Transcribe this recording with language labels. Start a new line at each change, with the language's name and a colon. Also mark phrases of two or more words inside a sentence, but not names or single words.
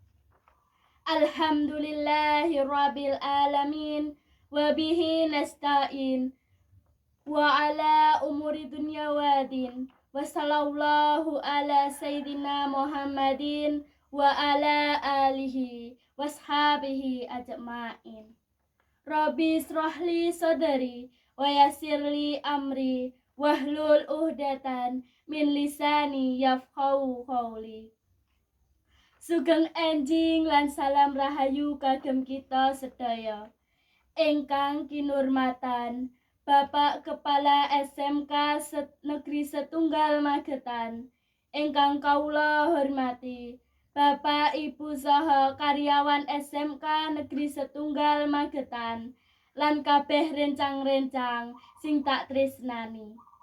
Arabic: الحمد لله رب العالمين وبه نستعين وعلى أمور الدنيا والدين وصلى الله على سيدنا محمد وعلى آله وصحبه أجمعين. رب اشرح لي صدري ويسر لي أمري واحلل عقدة من لساني يفقهوا قولي.
Javanese: Sugeng enjing lan salam rahayu kagem kita sedaya. Ingkang kinurmatan Bapak Kepala SMK Negeri Setunggal Magetan, ingkang kawula hormati Bapak Ibu saha karyawan SMK Negeri Setunggal Magetan lan kabeh rencang-rencang sing tak tresnani.